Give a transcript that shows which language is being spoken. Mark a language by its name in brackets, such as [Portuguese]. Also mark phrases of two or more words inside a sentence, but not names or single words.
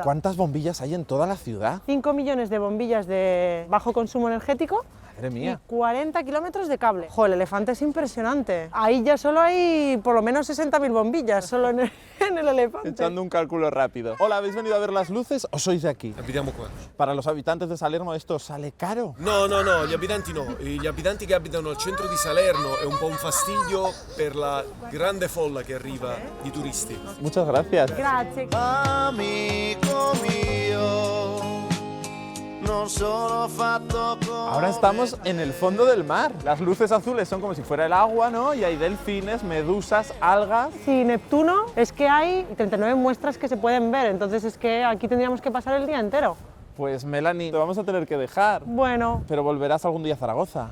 [Spanish] ¿Cuántas bombillas hay en toda la ciudad? 5 millones de bombillas de bajo consumo energético. Madre mía. Y 40 kilómetros de cable. Jo, el elefante es impresionante. Ahí ya solo hay por lo menos 60.000 bombillas, solo en el elefante. Echando un cálculo rápido. Hola, ¿habéis venido a ver las luces o sois de aquí? [Italian] Abitiamo qua. [Spanish] Para los habitantes de Salerno esto sale caro. [Italian] No, gli abitanti no. Gli abitanti che abitano al centro di Salerno è un po' un fastidio per la grande folla che arriva di turisti. [Spanish] Muchas gracias. [Italian] Grazie. Amico mio, non sono fatto come... [Spanish] Ahora estamos en el fondo del mar. Las luces azules son como si fuera el agua, ¿no? Y hay delfines, medusas, algas. Sí, Neptuno, es que hay 39 muestras que se pueden ver, entonces es que aquí tendríamos que pasar el día entero. Pues Melanie, te vamos a tener que dejar. Bueno, Pero volverás algún día a Zaragoza.